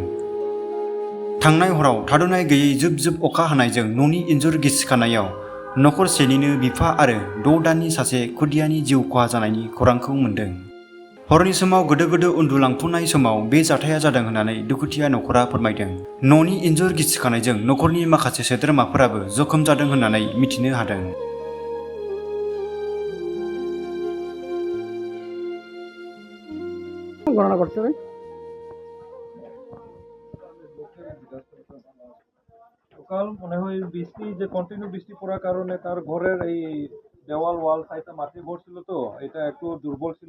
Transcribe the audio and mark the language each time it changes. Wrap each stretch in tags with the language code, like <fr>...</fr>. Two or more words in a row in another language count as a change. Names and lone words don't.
<brx>थांनाय हराव थाद'नाय गैयै जुब जुब अखा हानायजों न'नि इन्जुर गिसिखानायाव नखरसेनिनो बिफा आरो 6 दाननि सासे खुदियानि जिउ खहा जानायनि खौरांखौ मोन्दों। हरनि समाव गोदो गोदो उन्दुलांफुनाय समाव बे जाथाया जादों होननानै दुखुथिया नखरा फोरमायदों। न'नि इन्जुर गिसिखानायजों नखरनि माखासे सोद्रोमाफोराबो जखम जादों होननानै मिथिनो हादों।</brx> <bn>গণনা করতে হবে। সকাল মনে হয় বৃষ্টি যে কন্টিনিউ বৃষ্টি পড়ার কারণে তার ঘরের এই দেওয়াল ওয়াল সাইডটা মাটি ঘর ছিল, তো এটা একটু দুর্বল ছিল।</bn>